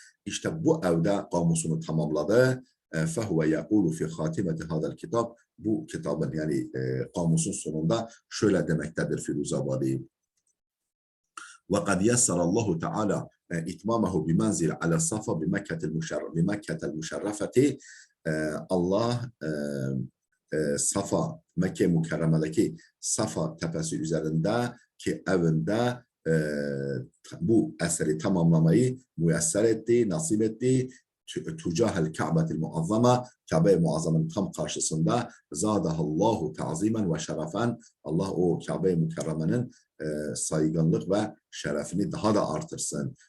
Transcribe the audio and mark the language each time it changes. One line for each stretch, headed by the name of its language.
Turkish: İşte bu evde kamusunu tamamladı.
Arabic: Fehuve yekûlu fi khâtimeti hâzel kitab.
Turkish: Bu kitabın yani kamusun sonunda şöyle demektedir Firuzabadi.
Arabic: وقد يسر الله تعالى إتمامه بمنزل على الصفا بمكة المشرفة. Allah
Turkish: Safa, Mekke Mukarreme'deki Safa tepesi üzerindeki evinde bu eseri tamamlamayı müyesser etti, nasip etti.
Arabic: Tucahel Ka'betil Muazzama,
Turkish: Kabe-i Muazzama'nın tam karşısında
Arabic: zadahallahu ta'zimen ve şerefen,
Turkish: Allah o Kabe-i Mukarreme'nin saygınlık ve şerefini daha da artırsın.